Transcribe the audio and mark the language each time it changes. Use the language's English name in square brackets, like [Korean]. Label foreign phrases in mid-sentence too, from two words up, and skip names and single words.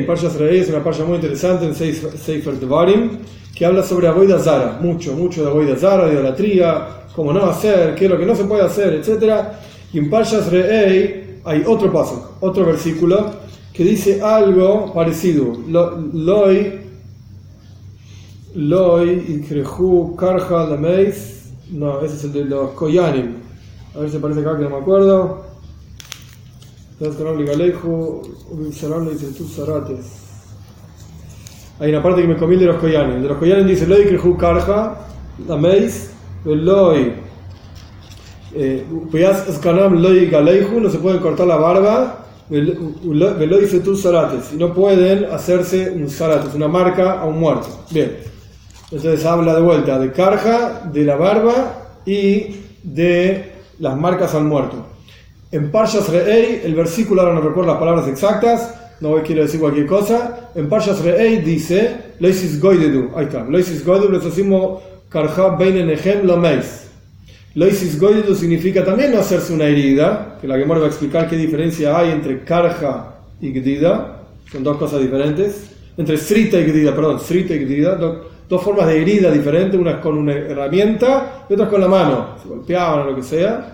[Spanish] Parshas Re'ei es una parsha muy interesante en Sefer Devarim, que habla sobre Avodah Zara, mucho de Avodah Zara, de idolatría, cómo no hacer, qué es lo que no se puede hacer, etc. Y en Parshas Re'ei hay otro pasuk, otro versículo, que dice algo parecido. [Hebrew] לא יקרחו קרחה למת. [Spanish] No, ese es el de los Koyanim. A ver si aparece acá, que no me acuerdo. Hay una parte que me comí de los Koyanim. De los Koyanim dice: [Hebrew] לא יקרחו קרחה למת, ולא פאת זקנם לא יגלחו. [Spanish] No se pueden cortar la barba. [Hebrew] ולא ישרטו שרטת. [Spanish] Y no pueden hacerse un sarates, una marca a un muerto. Bien. Entonces habla de vuelta de karja, de la barba y de las marcas al muerto. En Parshas Re'ei, el versículo, ahora no recuerdo las palabras exactas, no quiero decir cualquier cosa. En Parshas Re'ei dice: [Hebrew] לא תתגודדו, [Spanish] ahí está, [Hebrew] לא תתגודדו, [Spanish] les decimos [Hebrew] קרחה בין עיניכם למת. לא תתגודדו [Spanish] significa también no hacerse una herida, que la Gemara va a explicar qué diferencia hay entre karja y gdida, son dos cosas diferentes. Entre srita y gdida, dos formas de herida diferentes, unas con una herramienta y otras con la mano, se golpeaban o lo que sea.